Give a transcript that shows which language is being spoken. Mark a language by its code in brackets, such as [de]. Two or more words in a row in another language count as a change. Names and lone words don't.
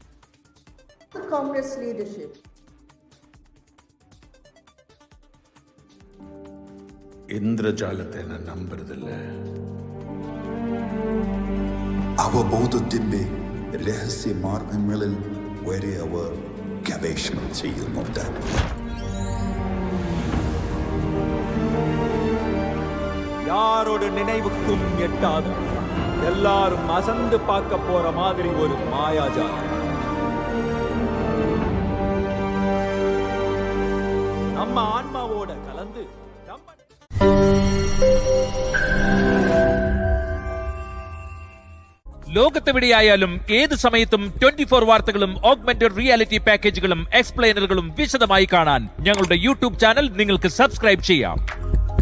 [ml] ഇന്ദ്രജാലത്തെ ഞാൻ നമ്പരുതില്ല. അവബോധത്തിന്റെ രഹസ്യ മാർഗങ്ങളിൽ വരെ അവർ ഗവേഷണം ചെയ്യുന്നുണ്ട്. [ta] யாரோட நினைவுக்கும் எட்டாது எல்லாரும் அசந்து பார்க்க போற மாதிரி ஒரு மாயாஜாலம். நம்ம ஆன்மாவோட கலந்து [ml] ലോകത്തെവിടെയായാലും ഏത് സമയത്തും 24 വാർത്തകളും [en] augmented reality [ml] പാക്കേജുകളും എക്സ്പ്ലെയിനറുകളും വിശദമായി കാണാൻ ഞങ്ങളുടെ യൂട്യൂബ് ചാനൽ നിങ്ങൾക്ക് സബ്സ്ക്രൈബ് ചെയ്യാം.